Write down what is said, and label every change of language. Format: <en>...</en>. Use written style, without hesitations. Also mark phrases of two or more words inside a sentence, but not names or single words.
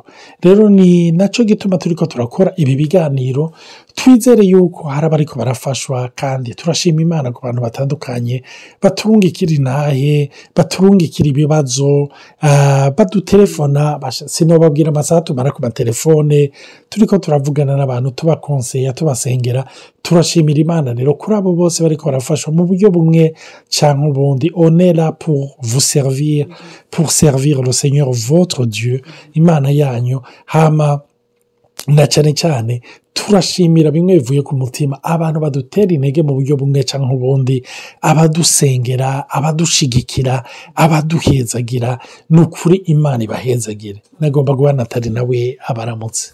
<rn>Rero ni naco gituma turiko turakora ibi biganiro, twizere yuko hari abariko barafashwa, kandi turashima Imana ku bantu batandukanye baturungikira intahe, baturungikira ibibazo, badutelefona. Sinobabwira amasaha tumara ku matelefone turiko turavugana n'abantu, tubakonseya, tubasengera. Turashimira Imana rero kuri abo bose bariko barafashwa mu buryo bumwe canke ubundi.</rn> <fr>On est là pour vous servir, pour servir le Seigneur votre Dieu,</fr> <rn>Imana yanyu. Hama na cane cane turashimira bimwe bivuye ku mutima abantu badutera intege mu buryo bumwe canke ubundi, abadusengera, abadushigikira, abaduhezagira. Nukuri Imana ibahezagire. Nagomba guha Nathalie nawe abaramutse.</rn>